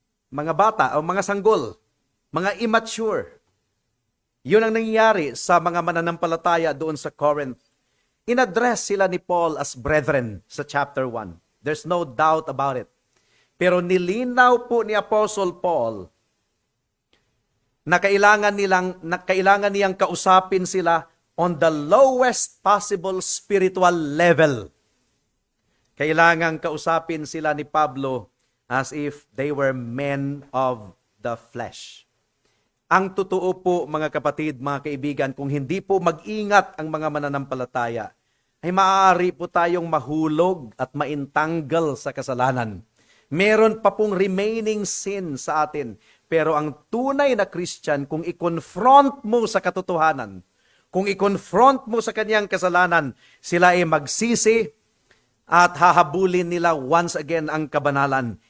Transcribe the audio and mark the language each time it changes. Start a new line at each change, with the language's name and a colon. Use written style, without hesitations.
Filipino: Mga bata o mga sanggol, mga immature. Yun ang nangyayari sa mga mananampalataya doon sa Corinth. In-address sila ni Paul as brethren sa chapter 1.
English: There's no doubt about it.
Filipino: Pero nilinaw po ni Apostle Paul na kailangan niyang kausapin sila
English: on the lowest possible spiritual level.
Filipino: Kailangan kausapin sila ni Pablo
English: as if they were men of the flesh.
Filipino: Ang totoo po, mga kapatid, mga kaibigan, kung hindi po mag-ingat ang mga mananampalataya, ay maaari po tayong mahulog at maintanggal sa kasalanan. Meron pa pong remaining sin sa atin. Pero ang tunay na Christian, kung i-confront mo sa katotohanan, kung i-confront mo sa kanyang kasalanan, sila ay magsisi at hahabulin nila once again ang kabanalan.